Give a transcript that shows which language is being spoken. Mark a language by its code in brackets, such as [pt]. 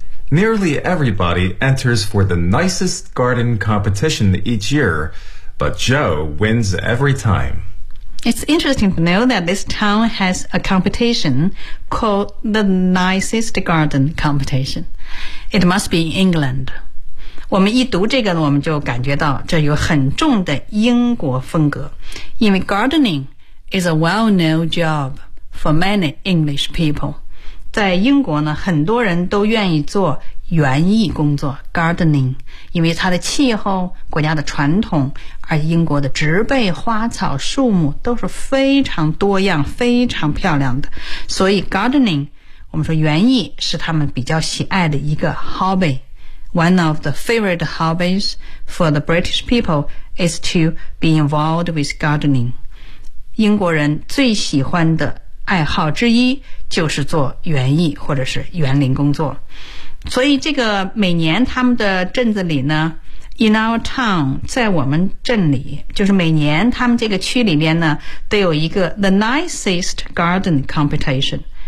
[en] Nearly everybody enters for the nicest garden competition each year, but Joe wins every time. It's interesting to know that this town has a competition called the Nicest Garden Competition. It must be in England. [zh] 我们一读这个我们就感觉到这有很重的英国风格。因为 [en] gardening is a well-known job for many English people. [zh] 在英国呢很多人都愿意做园艺工作 gardening， 因为它的气候、国家的传统，而英国的植被、花草、树木都是非常多样、非常漂亮的，所以 gardening， 我们说园艺是他们比较喜爱的一个 hobby。 [en] One of the favorite hobbies for the British people is to be involved with gardening. [zh] 英国人最喜欢的爱好之一就是做园艺或者是园林工作。所以这个每年他们的镇子里呢 , [en] in our town, [zh] 在我们镇里，就是每年他们这个区里面呢都有一个 [en] the nicest garden competition。